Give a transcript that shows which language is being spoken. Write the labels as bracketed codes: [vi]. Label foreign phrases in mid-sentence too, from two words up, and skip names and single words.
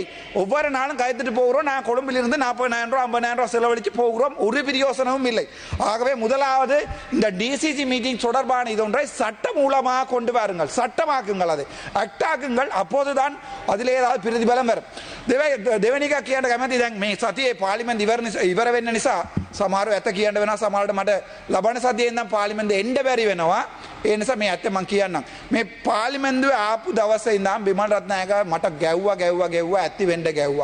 [ta] ஒவ்வொரு நாளும் கைத்துட்டு போகிறோம். நான் கொழும்பிலிருந்து 40,000 ரூபாய் 50,000 ரூபாய் செலவழித்து போகிறோம். ஒரு பிரயோசனமும் இல்லை. ஆகவே முதலாவது, இந்த [en] DCC meeting [ta] தொடர்பான இதொன்றை சட்ட மூலமாக கொண்டு வாருங்கள், சட்டமாக்குங்கள், அதை அக்டாக்குங்கள். அப்போதுதான் அதில் ஏதாவது பிரதிபலம் வரும். [si] දෙවනික කියන්න කැමති. දැන් මේ සතියේ පාර්ලිමේන්තු ඉවර වෙන්න නිසා සමහරව ඇත කියන්න වෙනවා, සමහරට මට ලබන සතියේ ඉඳන් පාර්ලිමේන්තුවේ එන්න බැරි වෙනවා. ඒ නිසා මේ ඇත්ත මම කියන්නම්. මේ පාර්ලිමේන්තුවේ ආපු දවසේ ඉඳන් බිමල් රත්නායක මට ගැව්වා ඇති වෙන්න ගැව්වා.